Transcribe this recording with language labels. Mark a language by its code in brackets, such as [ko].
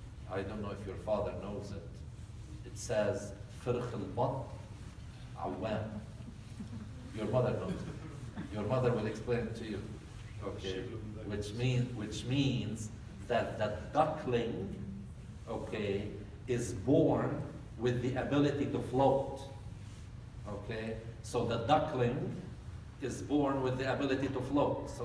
[en] I don't know if your father knows it. It says, [ar] فرخ البط عوام. [en] Your mother knows it. Your mother will explain it to you. Okay, which means that the duckling, okay, is born with the ability to float. Okay, so the duckling is born with the ability to float.